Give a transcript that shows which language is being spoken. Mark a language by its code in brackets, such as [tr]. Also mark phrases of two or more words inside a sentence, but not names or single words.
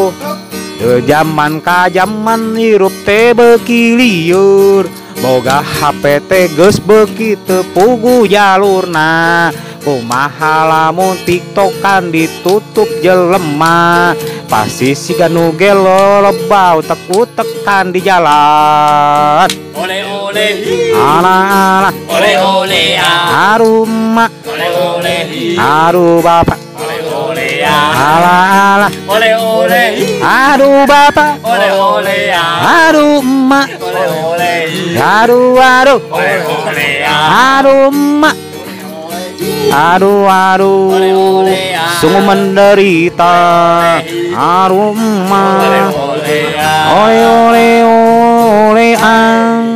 [su] De zaman ka zaman hirup teh beuki lieur, boga HP teh geus beuki teu puguh jalurna. Kumaha lamun tiktokan ditutup jelema, pasti siga nu gelo lebau utek-utekan di jalan. Ole Ala Ole ole ya. [id] aduh mak, Ole ole. aduh bapak, Ole ole ya. ala Ole ole. aduh bapak, Ole ole ya. aduh emak, Ole ole. aduh Ole ole ya. aduh emak, aduh Ole ole ya. sungguh menderita, aduh emak, Ole ya. ole